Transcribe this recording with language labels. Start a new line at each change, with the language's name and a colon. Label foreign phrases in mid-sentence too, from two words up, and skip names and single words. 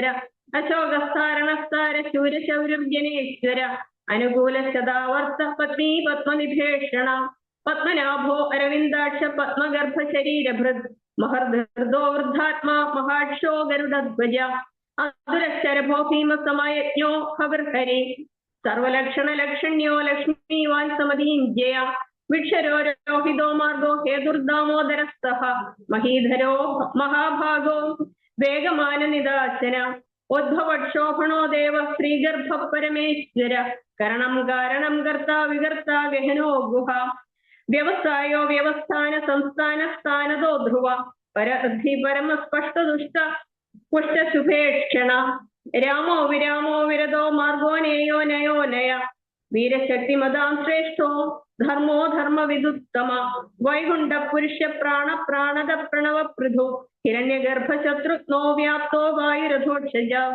Sanskrit: अशोकस्तारणस्तार शूरशौर्यजनेश्वर अनुकूल शदावर्त पत्नी पद्मनिभेषण पद्मनाभो अरविन्दाक्ष पद्मगर्भ शरीरभृद् महर्धो वृद्धात्मा महाक्षो गरुडध्वज अधुरश्चरभो भीमसमयज्ञो हविर्हरि सर्वलक्षण लक्षण्यो लक्ष्मीवान् समदीञ्जय विक्षरो रोहितो मार्गो हेतुर्दामोदरस्तः महीधरो महाभागो वेगमान निदासन ഉദ്ഭവക്ഷോഭണോ ദേവ ശ്രീഗർഭ പരമേശ്വര കരണം കാരണം കർത്ത വികർത്ത ഗഹനോ ഗുഹ വ്യവസായോ വ്യവസ്ഥാന സംസ്ഥാന സ്ഥാനതോ ധ്രുവ പരധി പരമസ്പഷ്ട ദുഷ്ട പുഷ്ടശുഭേക്ഷണ രാമോ വിരാമോ വിരതോ മാർഗോ നേയോ നയോ നയ വീരശക്തിമതാം ശ്രേഷ്ഠോ ധർമ്മോ ധർമ്മവിദുത്തമ വൈകുണ്ഠ പുരുഷ പ്രാണ പ്രാണത പ്രണവ പൃഥു ഹിരണ്യഗർഭശത്രുഘ്നോ വ്യാപ്തോ വായുരഥോക്ഷജ